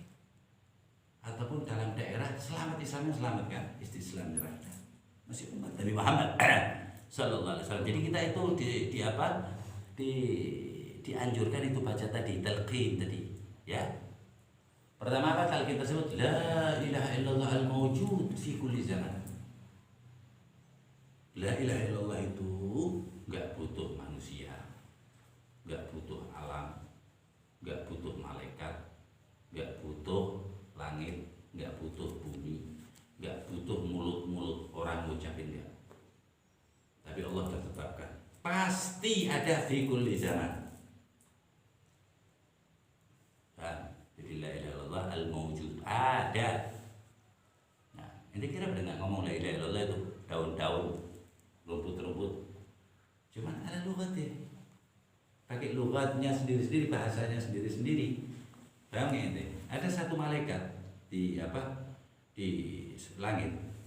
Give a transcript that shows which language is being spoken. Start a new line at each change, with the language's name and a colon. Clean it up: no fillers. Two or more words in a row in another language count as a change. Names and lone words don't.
Indonesian: Ataupun dalam daerah selamat, Islamnya selamat kan, istislam neraka. Masih umat Nabi Muhammad
Arabic: صلى الله عليه وسلم.
Indonesian: Jadi kita itu dianjurkan itu baca tadi talqin tadi, ya. Pertama apa talqin tersebut?
Arabic: لا إله إلا الله الموجود في كل زمان. لا إله إلا الله
Indonesian: itu enggak butuh manusia, enggak butuh alam, enggak butuh malaikat, enggak butuh langit, enggak butuh bumi, enggak butuh mulut-mulut orang ngucapin dia. Tapi Allah sudah tetapkan pasti ada
Arabic: في كل زمان.
Indonesian: Jadi
Arabic: لا إله إلا الله الموجود
Indonesian: ada. Nah, ini kira pada nggak ngomong
Arabic: لا إله إلا الله
Indonesian: itu daun-daun, rumput-rumput. Cuman ada lughatnya. Pakai lughatnya sendiri-sendiri, bahasanya sendiri-sendiri. Paham nggak ente? Ada satu malaikat di langit.